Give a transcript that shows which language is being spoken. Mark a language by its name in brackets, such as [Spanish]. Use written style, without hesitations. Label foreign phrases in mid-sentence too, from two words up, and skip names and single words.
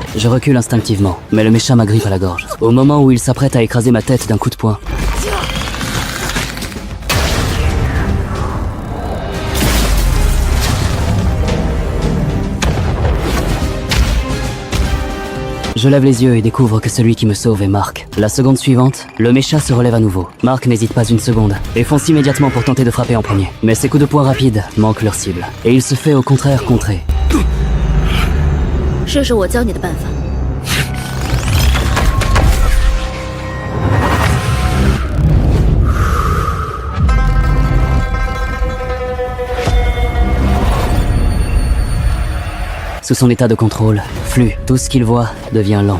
[French] Je recule instinctivement, mais le mécha m'agrippe à la gorge. Au moment où il s'apprête à écraser ma tête d'un coup de poing, je lève les yeux et découvre que celui qui me sauve est Mark. La seconde suivante, le mécha se relève à nouveau. Mark n'hésite pas une seconde et fonce immédiatement pour tenter de frapper en premier. Mais ses coups de poing rapides manquent leur cible. Et il se fait au contraire contrer. [Chinese] 试试我教你的办法。 [French] Sous son état de contrôle, flou, tout ce qu'il voit devient lent.